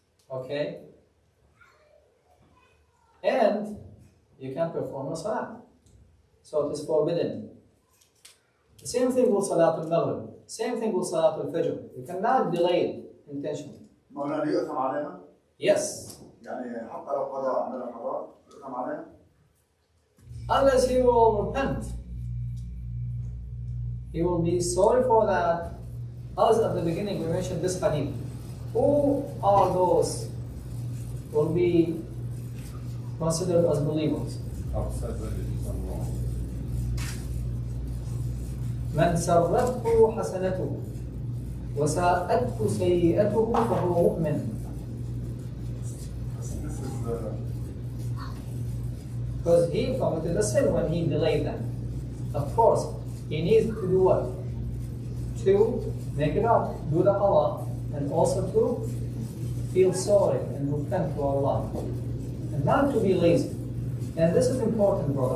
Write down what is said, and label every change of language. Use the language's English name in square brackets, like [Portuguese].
[English] Okay? And you can perform a salah. So it is forbidden. The same thing with Salatul Maghrib. Same thing with Salatul Fajr. You cannot delay it intentionally. [Arabic] مولانا يؤثم علينا؟ [English] Yes. [Arabic] يعني حتى لو قضاء عندنا قضاء يؤثم علينا؟ [English] Unless he will repent. He will be sorry for that. As at the beginning we mentioned this hadith. Who are those who will be considered as believers? Upset when they do something wrong. [Arabic] من سرته حسنته وساءته سيئته فهو مؤمن. [English] This is Because he committed a sin when he delayed them. Of course, he needs to do what? To make it up, do the Allah, and also to feel sorry and repent to Allah. And not to be lazy. And this is important, brother.